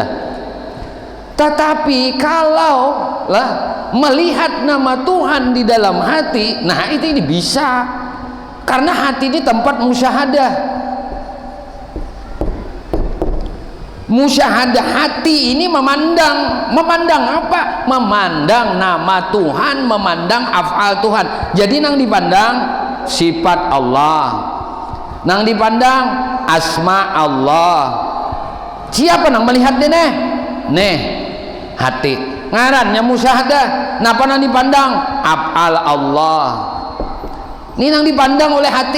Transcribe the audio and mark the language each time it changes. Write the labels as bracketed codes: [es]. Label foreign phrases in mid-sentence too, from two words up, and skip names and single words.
[id] Tetapi kalau melihat nama Tuhan di dalam hati, nah itu ini bisa, karena hati ini tempat musyahadah. Musyahadah hati ini memandang apa? Memandang nama Tuhan, memandang af'al Tuhan. Jadi nang dipandang sifat Allah, nang dipandang asma Allah. Siapa nang melihat nih hati ngarannya musyahadah. Napa nang dipandang af'al Allah, ini nang dipandang oleh hati.